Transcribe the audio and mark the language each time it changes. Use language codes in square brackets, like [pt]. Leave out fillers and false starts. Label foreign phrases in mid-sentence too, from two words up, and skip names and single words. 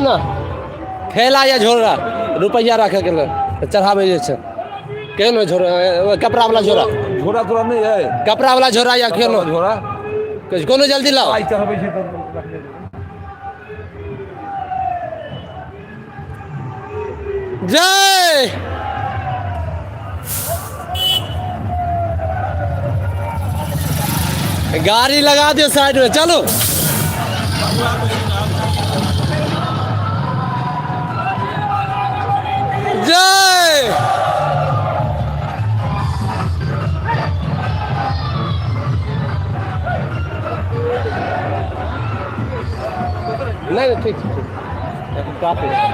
[mai] ना थैला या झोरा रुपया रखे के चढ़ावे जे छै केहन झोरा कपड़ा वाला झोरा झोरा तोरा नहीं है कपड़ा वाला झोरा या केहन झोरा कोनो जल्दी लाओ आई चढ़बै छै त रख ले जय गाड़ी लगा दियो साइड में चलो जय नहीं ठीक ठीक काफी